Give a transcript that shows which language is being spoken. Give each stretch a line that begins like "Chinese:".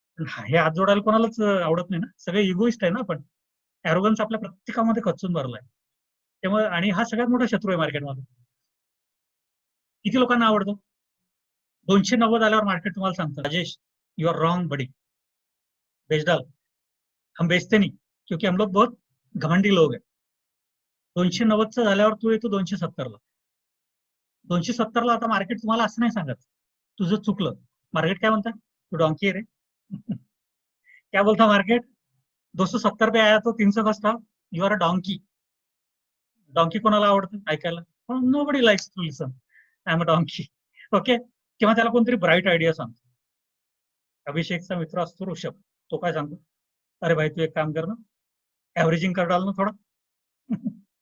Marathi: हे हात जोडायला कोणालाच आवडत नाही ना, सगळे इगोइस्ट आहे ना आपण. ॲरोगन्स आपल्या प्रत्येकामध्ये खचून भरलाय. त्यामुळे, आणि हा सगळ्यात मोठा शत्रू आहे मार्केटमध्ये. किती लोकांना आवडतो? 290 आल्यावर मार्केट तुम्हाला सांगतं, राजेश
English: you are wrong buddy,
Hindi: बेच डाल. हम बेचते नहीं, क्योंकि हम लोग बहुत घमंडी लोग हैं.
Marathi: 290चं झाल्यावर तू येतो 270ला. 270ला आता मार्केट तुम्हाला असं नाही सांगत तुझं चुकलं. मार्केट काय म्हणतात, तू डॉंकी आहे रे.
Hindi: क्या बोलता मार्केट? 270 पे आया तो 300 का stock,
English: You are a donkey.
Marathi: Donkey कोणाला आवडतं ऐकायला?
English: No buddy likes to listen, I am a donkey. Okay.
Marathi: किंवा त्याला कोणतरी ब्राईट आयडिया सांगतो. अभिषेकचा मित्र असतो ऋषभ, तो काय सांगतो,
Hindi: अरे भाई तू एक काम कर ना, ऍव्हरेजिंग कर डाल ना थोडा.